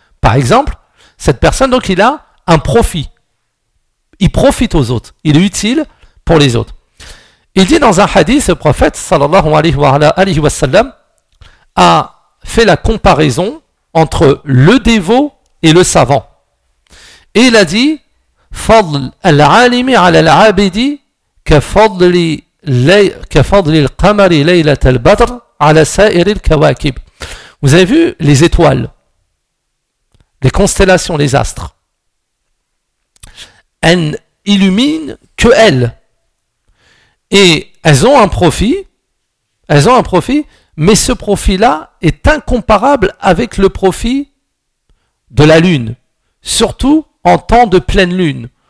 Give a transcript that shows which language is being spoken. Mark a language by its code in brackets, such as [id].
[fr] Par exemple, cette personne, donc il a un profit. Il profite aux autres. Il est utile pour les autres. Il dit dans un hadith, le prophète [ar] sallallahu alayhi wa sallam [fr] a fait la comparaison entre le dévot et le savant. Et il a dit [ar] فضل العالم على العابد كفضل القمر ليلة البدر على سائر الكواكب. [fr] Vous avez vu les étoiles, les constellations, les astres. Elles illuminent que elles. Et elles ont un profit, elles ont un profit, mais ce profit-là est incomparable avec le profit de la lune, surtout en temps de pleine lune.